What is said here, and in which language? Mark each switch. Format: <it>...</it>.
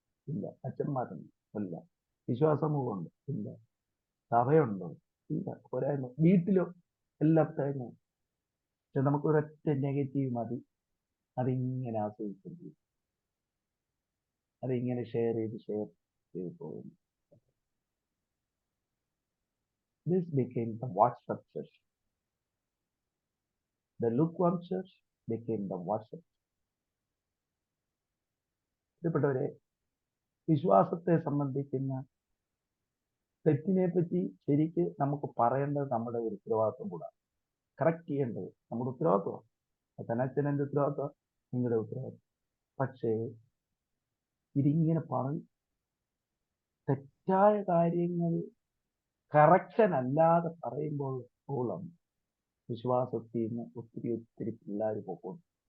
<ml>ഇല്ല. അച്ഛന്മാരുണ്ട്? ഇല്ല. വിശ്വാസമുണ്ട്? ഇല്ല. സഭയുണ്ടോ? ഇല്ല. പോരായ്മ. വീട്ടിലോ? എല്ലാം തേങ്ങ. പക്ഷെ നമുക്ക് ഒരൊറ്റ നെഗറ്റീവ് മതി, അതിങ്ങനെ ആസ്വദിച്ചു, അതിങ്ങനെ ഷെയർ ചെയ്ത് പോകുന്നു.</ml> <en>This became the WhatsApp church. The lukewarm church became the WhatsApp.</en> <ml>പ്രിയപ്പെട്ടവരെ, വിശ്വാസത്തെ സംബന്ധിക്കുന്ന തെറ്റിനെ പറ്റി ശരിക്ക് നമുക്ക് പറയേണ്ടത് നമ്മുടെ ഒരു ഉത്തരവാദിത്വം കൂടാണ്. കറക്റ്റ് ചെയ്യേണ്ടത് നമ്മുടെ ഉത്തരവാദിത്വമാണ്. അച്ഛനച്ഛൻ്റെ ഉത്തരവാദിത്വം, നിങ്ങളുടെ ഉത്തരവാദിത്വം. പക്ഷേ ഇതിങ്ങനെ പറഞ്ഞ് തെറ്റായ കാര്യങ്ങൾ കറക്ഷൻ അല്ലാതെ പറയുമ്പോൾ വിശ്വാസത്തിൽ നിന്ന് ഒത്തിരി പിള്ളേർ പോകുന്നു.</ml>